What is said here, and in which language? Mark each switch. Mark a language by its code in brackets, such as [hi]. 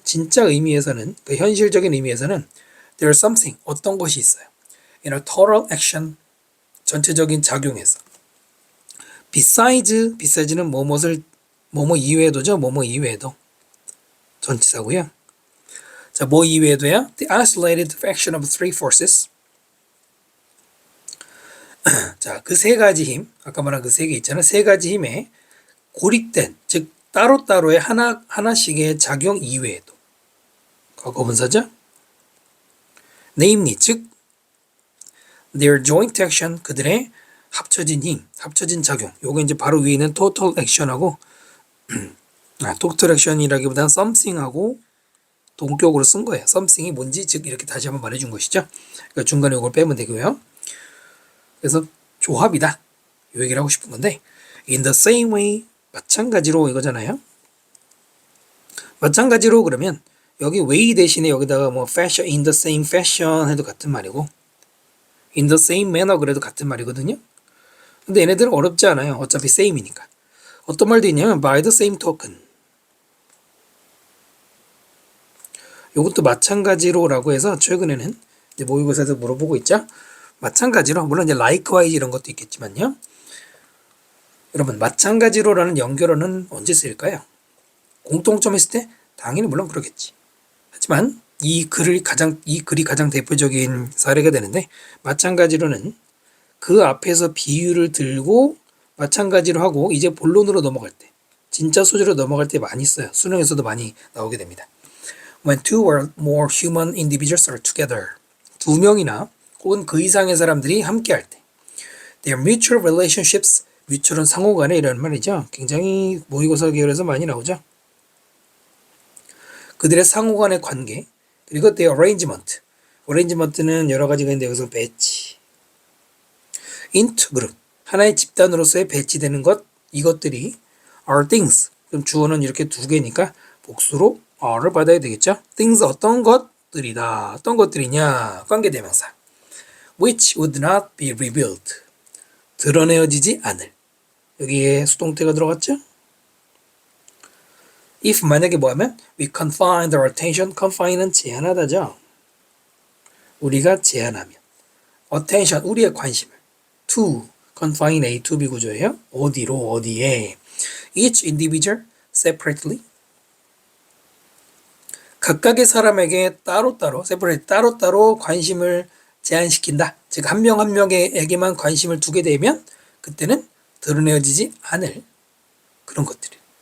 [ko] 진짜 의미에서는 그 현실적인 의미에서는 [en] there's something [ko] 어떤 것이 있어요. [en] in a total action [ko] 전체적인 작용에서 besides,는 뭐뭐 이외에도죠. 뭐뭐 이외에도 전치사고요. 자, 뭐 이외에도요. [en] The isolated action of three forces. [ko] 자, 그 세 가지 힘, 아까 말한 그 세 개 있잖아요. 세 가지 힘에 고립된, 즉 따로따로의 하나씩의 작용 이외에도 과거분사죠. namely, 즉 [en] their joint action, [ko] 그들의 합쳐진 힘, 합쳐진 작용. 요거 이제 바로 위에 있는 total action하고 total action이라기보다는 something하고 동격으로 쓴 거예요. something이 뭔지 즉 이렇게 다시 한번 말해준 것이죠. 그러니까 중간에 이걸 빼면 되고요. 그래서 조합이다. 이 얘기를 하고 싶은 건데 [en] in the same way [ko] 마찬가지로 이거잖아요. 마찬가지로 그러면 여기 way 대신에 여기다가 뭐 fashion, [en] in the same fashion [ko] 해도 같은 말이고 [en] in the same manner [ko] 그래도 같은 말이거든요. 근데 얘네들은 어렵지 않아요. 어차피 same이니까. 어떤 말도 있냐면 [en] by the same token. [ko] 이것도 마찬가지로라고 해서 최근에는 이제 모의고사에서 물어보고 있죠. 마찬가지로 물론 이제 likewise 이런 것도 있겠지만요. 여러분, 마찬가지로라는 연결어는 언제 쓰일까요? 공통점 있을 때 당연히 물론 그러겠지. 하지만 이 글이 가장 대표적인 사례가 되는데, 마찬가지로는 그 앞에서 비유를 들고 마찬가지로 하고 이제 본론으로 넘어갈 때, 진짜 소재로 넘어갈 때 많이 써요. 수능에서도 많이 나오게 됩니다. [en] When two or more human individuals are together. [ko] 두 명이나 혹은 그 이상의 사람들이 함께 할 때. [en] Their mutual relationships. [ko] mutual은 상호 간에 이런 말이죠. 굉장히 모의고사 계열에서 많이 나오죠. 그들의 상호 간의 관계. 그리고 [en] their arrangement. [ko] arrangement는 여러 가지가 있는데 여기서 배치. [en] into group. [ko] 하나의 집단으로서의 배치되는 것. 이것들이 [en] are things. [ko] 그럼 주어는 이렇게 두 개니까 복수로 are를 받아야 되겠죠. things 어떤 것들이다. 어떤 것들이냐. 관계대명사. [en] which would not be revealed. [ko] 드러내어지지 않을. 여기에 수동태가 들어갔죠. [en] if [ko] 만약에 뭐하면 [en] we confine their attention. [ko] confine은 제한하다죠. 우리가 제한하면 attention 우리의 관심을 [en] to confine A to B [ko] 구조예요. 어디로 어디에 [en] each individual separately [ko] 각각의 사람에게 따로따로 separate 따로따로 관심을 제한시킨다. 즉 한 명 한 명에게만 관심을 두게 되면 그때는 드러내어지지 않을 그런 것들이.